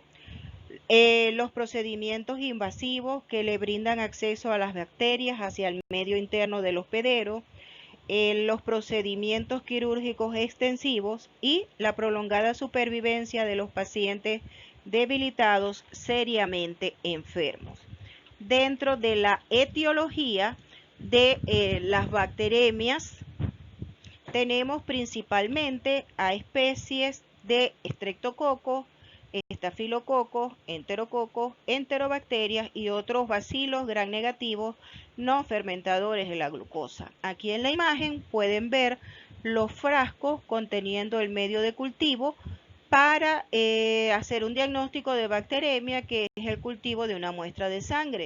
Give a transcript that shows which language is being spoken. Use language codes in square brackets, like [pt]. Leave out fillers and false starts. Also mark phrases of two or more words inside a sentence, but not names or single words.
[es] Los procedimientos invasivos que le brindan acceso a las bacterias hacia el medio interno del hospedero, los procedimientos quirúrgicos extensivos y la prolongada supervivencia de los pacientes debilitados seriamente enfermos. Dentro de la etiología de las bacteriemias, tenemos principalmente a especies de estreptococos, estafilococos, enterococos, enterobacterias y otros bacilos gram negativos no fermentadores de la glucosa. Aquí en la imagen pueden ver los frascos conteniendo el medio de cultivo para hacer un diagnóstico de bacteriemia, que es el cultivo de una muestra de sangre.